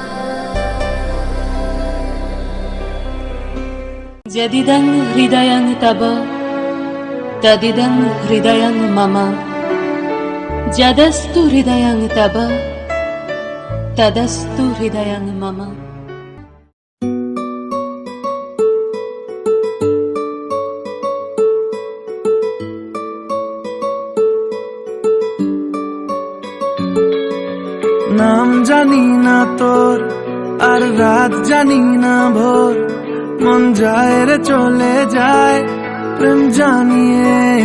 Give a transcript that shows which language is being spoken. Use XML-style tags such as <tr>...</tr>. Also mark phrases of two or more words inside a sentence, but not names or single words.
<sa>यदिदं हृदयं तव तदिदं हृदयं मम यदस्तु हृदयं तव तदस्तु हृदयं मम।</sa> <bn>নাম জানি না তোর আর রাত জানি না ভোর, মন যায় রে চলে যায় প্রেম জানিয়ে।</bn>